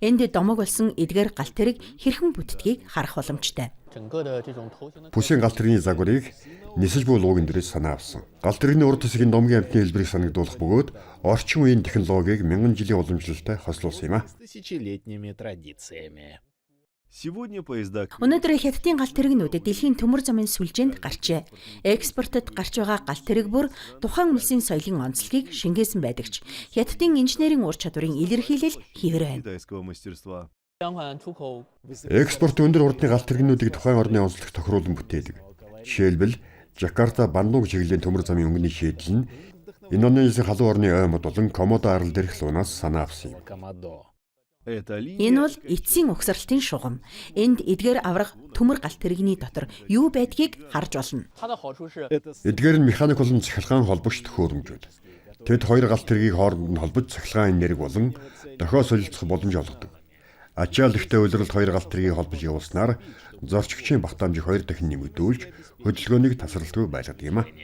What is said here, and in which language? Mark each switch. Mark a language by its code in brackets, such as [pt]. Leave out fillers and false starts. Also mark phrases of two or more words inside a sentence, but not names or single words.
[mn] Энд домог болсон эдгээр галт тэрэг хэрхэн бүтдгийг харах боломжтой. Бүсийн галт тэргийн загварыг нисэж буй луугийн дээрээс санаа авсан. Галт тэргийн урд хэсгийн домгийн амтны хэлбэрийг санагдуулах бөгөөд орчин үеийн технологиг мянган жилийн уламжлалтай хослуулсан юм а. [ru] Тысячелетними традициями. Сегодня поезда [mn] Өнөөдөр Хятадын галт тэрэгнүүд дэлхийн төмөр замын сүлжээнд гарчээ. Экспортод гарч байгаа галт тэрэг бүр тухайн улсын соёлын онцлогийг шингээсэн байдаг ч Хятадын инженерийн ур чадварыг илэрхийлэл хийвэр байна. [ru] китайского мастерства. [mn] Экспорт өндөр хурдны галт тэрэгнүүдийг тухайн орны онцлог тохируулан бүтээдэг. Жишээлбэл Жакарта Бандунг чиглэлийн төмөр замын өнгөний шийдэл нь Индонезийн халуун орны оймод болон Комодо арал дээрх луунаас санаа авсан юм. Комодо. [ru] Эта линия [mn] Энэ бол эцсийн угсралтын шугам. Энд эдгээр аврах төмөр галт тэрэгний дотор юу байдгийг харж болно. Эдгээр нь механик болон цахилгаан холбогч төхөөрөмжүүд. Тэд хоёр галт тэргийг хооронд нь холбож цахилгаан энерги болон дохио солилцох боломж олгодог. Ачааллахтай улиралд хоёр галт тэргийг холбож явуулснаар зорчигчийн багтаамжийг хоёр дахин нэмэгдүүлж хөдөлгөөнийг тасралтгүй байлгадаг юм а.